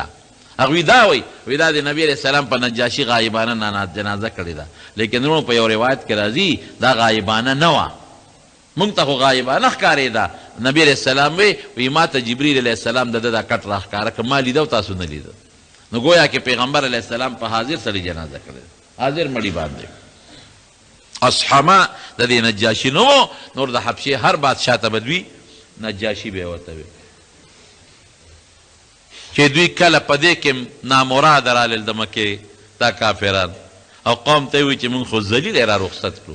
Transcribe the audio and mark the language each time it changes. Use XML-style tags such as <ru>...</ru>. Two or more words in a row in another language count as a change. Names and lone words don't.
<ps>هغوی دا وی دا د نبی</ps> <ar>علیه السلام</ar> <ps>په نجاشي غایبانه جنازه کړې ده، لیکن وروڼو په یو روایت کې راځي دا غایبانه نه وه، مونږ ته خو غایبانه ښکارېده. نبی</ps> <ar>علیه السلام</ar> <ps>وی ما ته جبریل</ps> <ar>علیه السلام</ar> <ps>د ده دا کټ راښکاره که ما لیده او تاسو نه لیده. نو گویا کہ پیغمبر</ps> <ar>علیہ السلام</ar> <ps>په حاضر سړي جنازه کړې، حاضر مړي باندې. اصحما د دې نجاشي نو نور د حبشې هر بادشاه ته به دوی نجاشي به یې ورته وي چې دوی کله په دې کې نامراده رالل د مکې دا کافران او قوم ته یې وایي چې مونږ خو ذلیل را رخصت کړو.</ps>